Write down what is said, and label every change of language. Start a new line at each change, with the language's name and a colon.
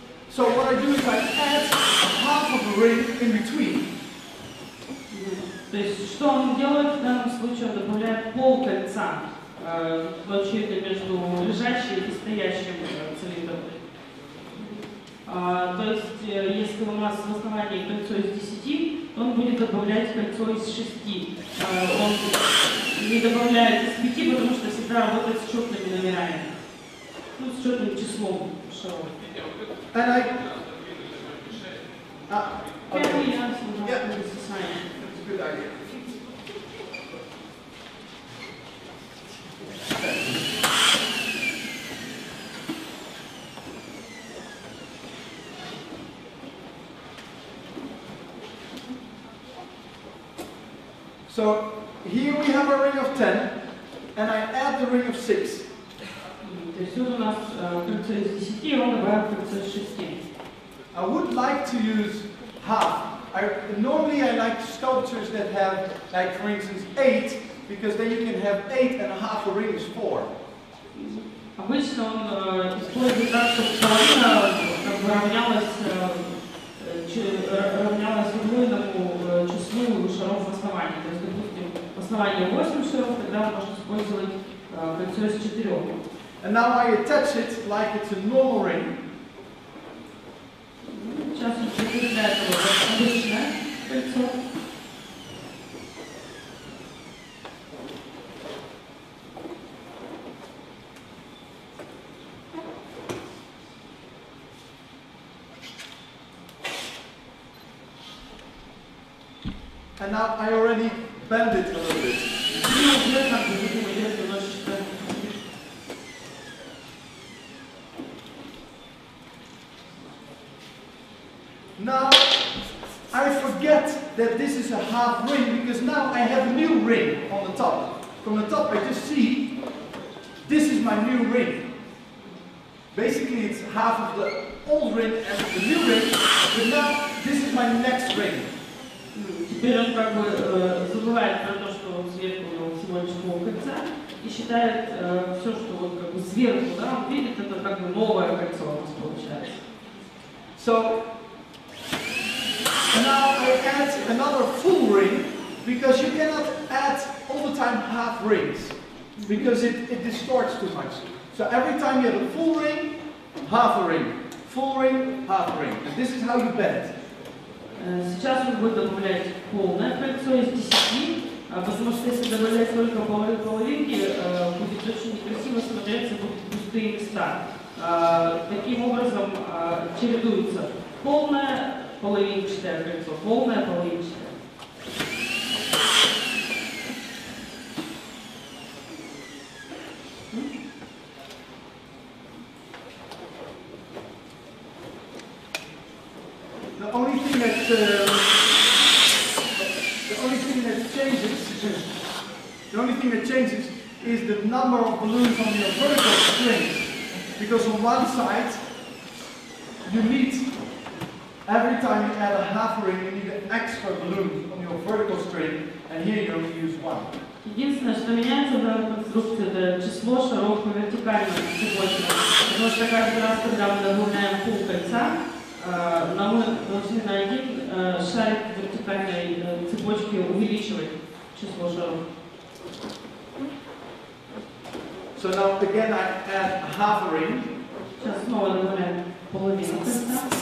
English: So what I do is I add half of a ring in between.
Russian: То есть что он делает в данном случае? Он добавляет пол кольца в очереди между лежащим и стоящим цилиндром. То есть если у нас в основании кольцо из 10, он будет добавлять кольцо из 6. Он не добавляет из 5, потому что всегда работает с четными номерами. Ну, с четным числом шаров.
English: And I. Okay. Yeah. That's a good idea. So here we have a ring of 10, and I add the ring of 6.
Russian: То есть вот у нас кольцо из 10, он добавит кольцо из 6.
English: I would like to use half. Normally I like sculptures that have, like for instance, 8, because then you can have 8 and half a ring is 4.
Russian: Обычно он использует так, чтобы половина как бы равнялась удвоенному числу шаров в основании. То есть, допустим, в основании 8 шаров, тогда можно использовать кольцо из 4.
English: And now I attach it like it's a normal ring.
Russian: Сейчас он прикрепляет его как обычное кольцо.
English: And now I already bend it a little bit. Now I forget that this is a half ring because now I have a new ring on the top. From the top I just see this is my new ring. Basically it's half of the old ring and the new ring, but now this is my next ring.
Russian: Теперь он как бы забывает про то, что сверху у него всего лишь полкольца, и считает все, что вот как бы сверху, да, он видит, это как бы новое кольцо у нас получается.
English: So now I add another full ring because you cannot add all the time half rings because it distorts too much. So every time you have a full ring, half a ring, full ring, half a ring, and this is how you bend.
Russian: Сейчас он будет добавлять полное кольцо из 10, потому что если добавлять только половинки, будет очень некрасиво смотреться, будут пустые места. Таким образом чередуется полное половинчатое кольцо, полное половинчатое.
English: thing that changes is the number of balloons on your vertical strings. Because on one side, you need, every time you add a half ring, you need an extra balloon on your vertical string, and here you only use one.
Russian: Единственное, что меняется в данной конструкции, это число шаров по вертикальной цепочке. Потому что каждый раз, когда мы добавляем пол кольца, мы должны на один шарик вертикальной цепочки увеличивать число шаров.
English: So now again I add half a ring.
Russian: Сейчас снова добавляем половину кольца.